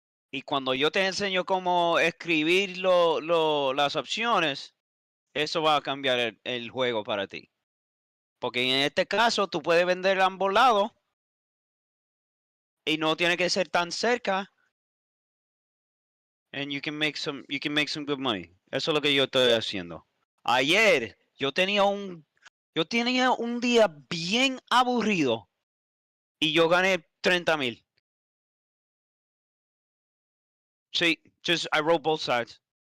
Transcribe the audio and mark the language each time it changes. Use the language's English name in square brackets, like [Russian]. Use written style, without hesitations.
[Spanish] Y cuando yo te enseño cómo escribir las opciones, eso va a cambiar el juego para ti. Porque en este caso tú puedes vender a ambos lados y no tiene que ser tan cerca. [English] And you can make some good money. [Spanish] Eso es lo que yo estoy haciendo. Ayer yo tenía un día bien aburrido Y yo gané 30,000. [English] See, just I wrote both sides.